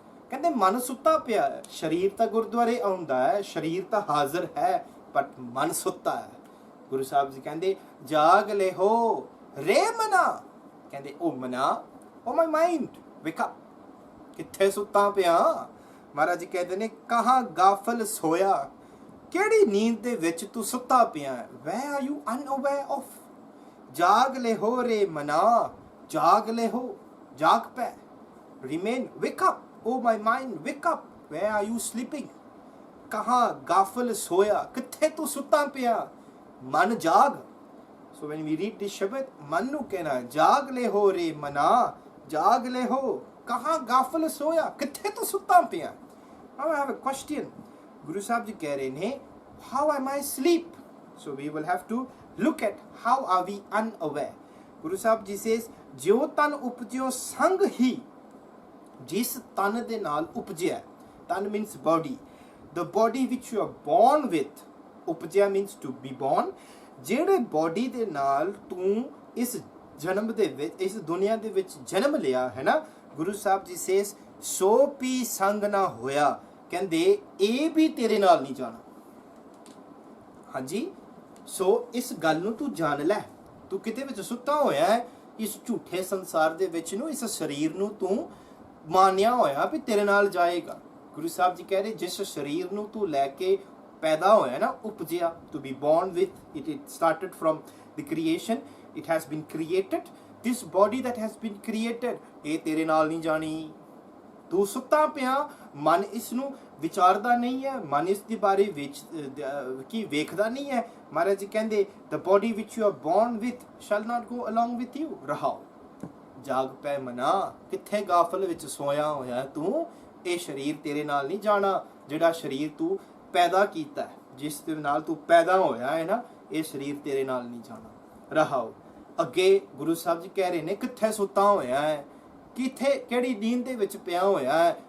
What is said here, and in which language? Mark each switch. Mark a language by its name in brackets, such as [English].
[Punjabi] ਕਹਿੰਦੇ ਮਨ ਸੁੱਤਾ ਪਿਆ ਹੈ, ਸਰੀਰ ਤਾਂ ਗੁਰਦੁਆਰੇ ਆਉਂਦਾ ਹੈ, ਸਰੀਰ ਤਾਂ ਹਾਜ਼ਰ ਹੈ, ਪਰ ਮਨ ਸੁੱਤਾ ਹੈ। ਗੁਰੂ ਸਾਹਿਬ ਜੀ ਕਹਿੰਦੇ ਜਾਗ ਲਿਹੋ ਰੇ ਮਨਾ। ਕਹਿੰਦੇ ਉਹ ਮਨਾ, [English] ਉਹ my mind, wake up. [Punjabi] ਕਿੱਥੇ ਸੁੱਤਾ ਪਿਆ? ਮਹਾਰਾਜ ਜੀ ਕਹਿੰਦੇ ਨੇ ਕਹਾਂ ਗਾਫਲ ਸੋਇਆ, ਕਿਹੜੀ ਨੀਂਦ ਦੇ ਵਿੱਚ ਤੂੰ ਸੁੱਤਾ ਪਿਆ? [English] where are you unaware of? [Punjabi] ਜਾਗ ਲਿਹੋ ਰੇ ਮਨਾ, ਜਾਗ ਲਿਹੋ, ਜਾਗ ਪੈ, [English] remain, wake up, oh my mind, wake up, where are you sleeping? [Punjabi] ਕਹਾਂ ਗਾਫਲ ਸੋਇਆ, ਕਿੱਥੇ ਤੂੰ ਸੁੱਤਾ ਪਿਆ? ਮਨ ਜਾਗ। [English] so when we read this [Punjabi] ਸ਼ਬਦ, ਮਨ ਨੂੰ ਕਹਿਣਾ ਜਾਗ ਲਿਹੋ ਰੇ ਮਨਾ, ਜਾਗ ਲਿਹੋ ਕਹਾਂ ਗਾਫਲ ਸੋਇਆ, ਕਿੱਥੇ ਤੂੰ ਸੁੱਤਾ ਪਿਆ? [English] Now I have a question। [Punjabi] Guru Sahib ji ਕਹਿ ਰਹੇ ਨੇ [English] how am I asleep? so we will have to look at how are we unaware। [Punjabi] Guru Sahib ji says ਜਿਉ ਤਨ ਉਪਜਿਓ ਸੰਗ ਹੀ, ਜਿਸ ਤਨ ਦੇ ਨਾਲ ਉਪਜਿਆ, ਤਨ means body, [English] the body which you are born with, [Punjabi] ਉਪਜਿਆ means to be born, ਜਿਹੜੇ body ਦੇ ਨਾਲ ਤੂੰ ਇਸ ਜਨਮ ਦੇ ਵਿੱਚ, ਇਸ ਦੁਨੀਆ ਦੇ ਵਿੱਚ ਜਨਮ ਲਿਆ ਹੈ ਨਾ, ਗੁਰੂ ਸਾਹਿਬ ਜੀ says ਸੋ ਪੀ ਸੰਗ ਨਾ ਹੋਇਆ। ਕਹਿੰਦੇ ਇਹ ਵੀ ਤੇਰੇ ਨਾਲ ਨਹੀਂ ਜਾਣਾ। ਹਾਂਜੀ, ਸੋ ਇਸ ਗੱਲ ਨੂੰ ਤੂੰ ਜਾਣ ਲੈ, ਤੂੰ ਕਿਤੇ ਵਿੱਚ ਸੁੱਤਾ ਹੋਇਆ ਹੈ ਇਸ ਝੂਠੇ ਸੰਸਾਰ ਦੇ ਵਿੱਚ ਨੂੰ, ਇਸ ਸਰੀਰ ਨੂੰ ਤੂੰ ਮਾਨਿਆ ਹੋਇਆ ਵੀ ਤੇਰੇ ਨਾਲ ਜਾਏਗਾ। ਗੁਰੂ ਸਾਹਿਬ ਜੀ ਕਹਿ ਰਹੇ ਜਿਸ ਸਰੀਰ ਨੂੰ ਤੂੰ ਲੈ ਕੇ ਪੈਦਾ ਹੋਇਆ ਨਾ, ਉਪਜਿਆ, [English] to be born with, it started from the creation, it has been created, this body that has been created, [Punjabi] ਇਹ ਤੇਰੇ ਨਾਲ ਨਹੀਂ ਜਾਣੀ। ਤੂੰ ਸੁੱਤਾ ਪਿਆ, ਮਨ ਇਸ ਨੂੰ ਵਿਚਾਰਦਾ ਨਹੀਂ ਹੈ, ਮਨ ਇਸ ਦੇ ਬਾਰੇ ਵਿੱਚ ਕੀ ਵੇਖਦਾ ਨਹੀਂ ਹੈ। ਮਹਾਰਾਜ ਜੀ ਕਹਿੰਦੇ [English] the body which you are born with shall not go along with you। [Punjabi] ਰਹਾਓ, ਜਾਗ ਪੈ ਮਨਾ, ਕਿੱਥੇ ਗਾਫਲ ਵਿੱਚ ਸੋਇਆ ਹੋਇਆ ਤੂੰ, ਇਹ ਸਰੀਰ ਤੇਰੇ ਨਾਲ ਨਹੀਂ ਜਾਣਾ। ਜਿਹੜਾ ਸਰੀਰ ਤੂੰ ਪੈਦਾ ਕੀਤਾ, ਜਿਸ ਦੇ ਨਾਲ ਤੂੰ ਪੈਦਾ ਹੋਇਆ ਹੈ ਨਾ, ਇਹ ਸਰੀਰ ਤੇਰੇ ਨਾਲ ਨਹੀਂ ਜਾਣਾ। ਰਹਾਓ, ਅੱਗੇ ਗੁਰੂ ਸਾਹਿਬ ਜੀ ਕਹਿ ਰਹੇ ਨੇ ਕਿੱਥੇ ਸੁੱਤਾ ਹੋਇਆ ਹੈ, ਕਿੱਥੇ ਕਿਹੜੀ ਨੀਂਦ ਦੇ ਵਿੱਚ ਪਿਆ ਹੋਇਆ ਹੈ।